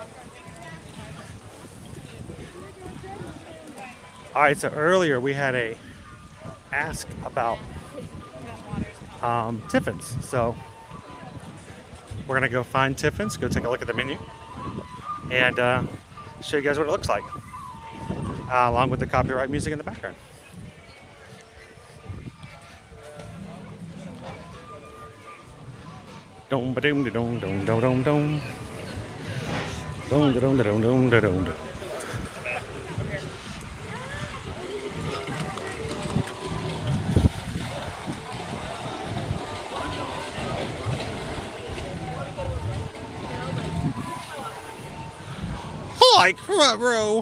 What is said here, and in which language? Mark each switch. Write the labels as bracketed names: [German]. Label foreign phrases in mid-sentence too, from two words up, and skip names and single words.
[English] All right, so earlier we had a ask about Tiffin's. So we're gonna go find Tiffin's, go take a look at the menu, and show you guys what it looks like, along with the copyright music in the background. Dom ba dom dom dom dom dom dom dom dom dom dom dom dom. Like, what, bro?